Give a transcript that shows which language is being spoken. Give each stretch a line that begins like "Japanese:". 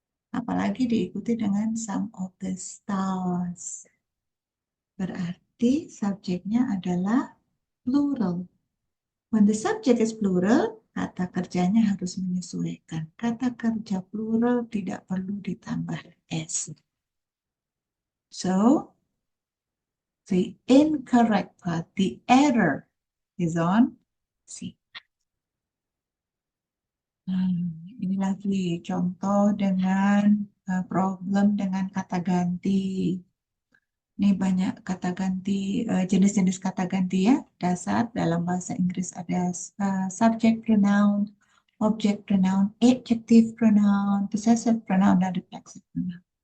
Indonesian: Apalagi diikuti dengan
English: sum of the stars.
Indonesian: Berarti subjeknya adalah plural.
English: When the subject is plural,
Indonesian: kata kerjanya harus menyesuaikan. Kata kerja plural tidak perlu ditambah S.
English: So, the incorrect part, the error is on C.
Indonesian: Ini lagi contoh dengan problem dengan kata ganti. Ini banyak kata ganti, jenis-jenis kata ganti ya. Dasar dalam bahasa Inggris ada subject pronoun, object pronoun, adjective pronoun, possessive pronoun, dan reflexive pronoun.